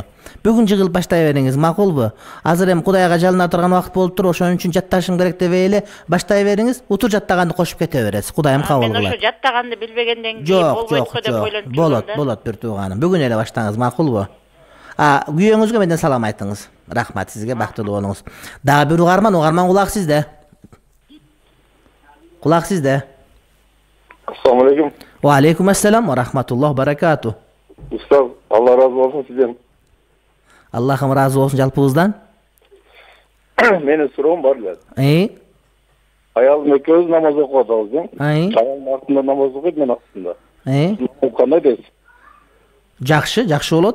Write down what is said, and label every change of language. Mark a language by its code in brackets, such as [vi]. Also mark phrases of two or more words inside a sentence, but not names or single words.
[ky] Бүгүн жыгылып баштай бериңиз, макулбу? Азыр эми Кудайга жалына турган убакыт болуп тур, ошон үчүн жатташым керек дебей эле баштай бериңиз, утур жаттаганды кошуп кете бересиз. Кудайым кабыл кылат. Мен ошо жаттаганды билбегенден кийин болбойт го деп ойлонуп жүрдүм. Болот бир тууганым. Бүгүн эле баштаңыз, макулбу? Күйөөңүзгө менден салам айтыңыз. Рахмат сизге, бактылуу болуңуз. Дагы бир угарман кулак сизде. Кулак сизде. [ar] السلام عليكم. و عليكم السلام و رحمة الله بركاته. [ky] Устаз, Алла разы болсун сизден. Аллахым разы болсун жалпыбыздан. Менин суроом бар эле. Аялым экөөбүз намаз окуп атабыз, Аялым артында намаз окуйт, мен астында. Кандай дейсиз? Жакшы болот.